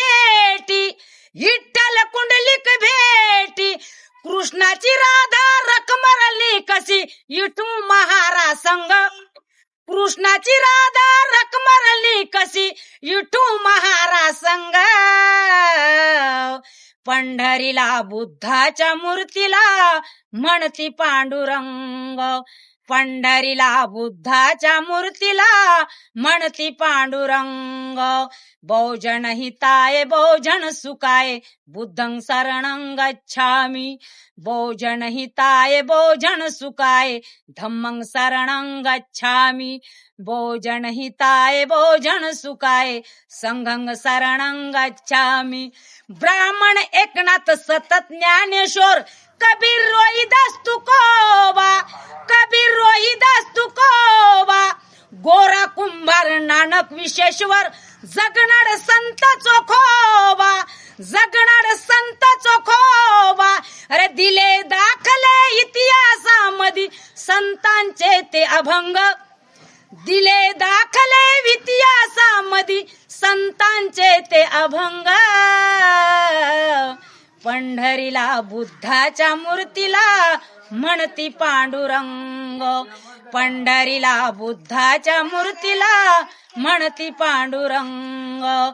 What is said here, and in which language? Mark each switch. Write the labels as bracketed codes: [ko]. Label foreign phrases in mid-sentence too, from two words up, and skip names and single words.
[mr] भेटी कृष्णाची राधा रखमरली कशी विठू महारा संग कृष्णाची राधा रखमरली कशी विठू महारा संग पंढरीला बुद्धाच्या मूर्तीला म्हणती पांडुरंग पंढरीला बुद्धाच्या मूर्तीला म्हणती पांडुरंग [pi] बहुजन हिताय बहुजन सुखाय बुद्धं शरणं गच्छामि बहुजन हिताय बहुजन सुखाय धम्मं शरणं गच्छामि बहुजन हिताय बहुजन सुखाय संघं शरणं गच्छामि ब्राह्मण एकनाथ सतत ज्ञानेश्वर कबीर रोहिदास तुकोबा गोरा कुंभार नानक विश्वेश्वर जगनाड [mr] संत चोखोबा अरे दिले दाखले इतिहासामध्ये संतांचे ते अभंग दिले दाखले इतिहासामध्ये संतांचे ते अभंग पंढरीला बुद्धाच्या मूर्तीला म्हणती पांडुरंग पंढरीला बुद्धाच्या मूर्तीला म्हणती पांडुरंग